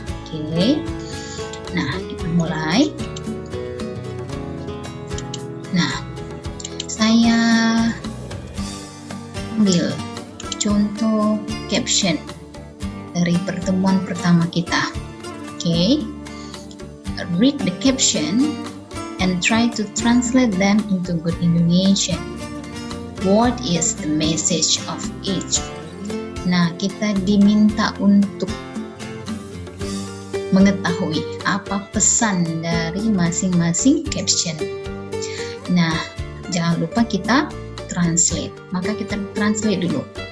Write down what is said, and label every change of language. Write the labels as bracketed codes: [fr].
[id] Oke, nah kita mulai. Nah, saya ambil contoh caption dari pertemuan pertama kita. [en] Oke, read the caption and try to translate them into good Indonesian. What is the message of each? [id] Nah, kita diminta untuk mengetahui apa pesan dari masing-masing caption. Nah, jangan lupa kita translate. Maka kita translate dulu.